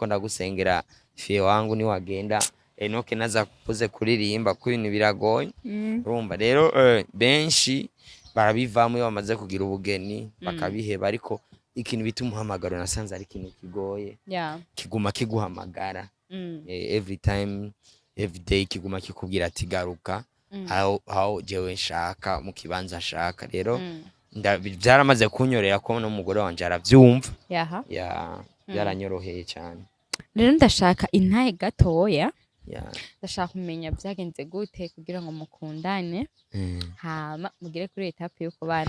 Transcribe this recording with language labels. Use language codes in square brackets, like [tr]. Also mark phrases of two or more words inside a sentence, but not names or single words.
[rn] ndagusengera fie wangu ni wagenda Enoke naza kuze kuririmba ko ibintu biragoye urumva rero benshi barabivamo iyo bamaze kugira ubugeni bakabiheba ariko ikintu bita umuhamagaro nasanze ari ikintu kigoye kiguma kiguhamagara [en] every time every day [rn] kiguma kikubwira ati garuka how jewe nshaka mu kibanza nshaka rero byaramaze kunyorera ko n'umugore wanje aravyumva byaranyoroheye cyane rero ndashaka intahe gatoya ndashaka kumenya byagenze gute kugira ngo mukundane hama mugire kuri etape yo kubana